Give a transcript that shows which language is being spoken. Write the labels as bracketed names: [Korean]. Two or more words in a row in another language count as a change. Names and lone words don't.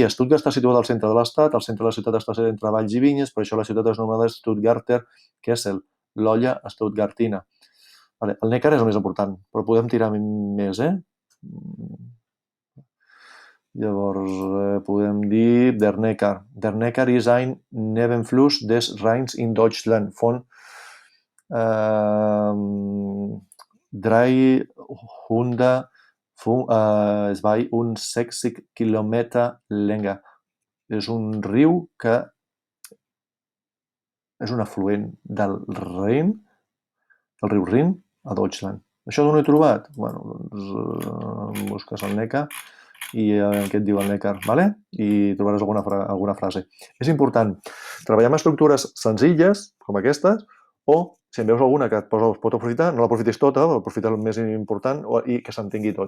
[Catalan] Stuttgart està situada al centre de l'estat, al centre de la ciutat està entre valls i vinyes, per això la ciutat és anomenada Stuttgarter Kessel, l'olla stuttgartina. El Neckar és el més important, però podem tirar més, Llavors, podem dir [German] der Neckar. Der Neckar ist ein Nebenfluss des Rheins in Deutschland von 362 Kilometer Länge. [Catalan] És un riu que és un afluent del Rin, del riu Rin, a Deutschland. Això d'on ho he trobat? Doncs busques el Neckar i què et diu el Neckar, vale? I trobaràs alguna frase. És important treballar amb estructures senzilles, com aquestes, o si en veus alguna que es pot aprofitar, no l'aprofitis tota, aprofita el més important i que s'entengui tot.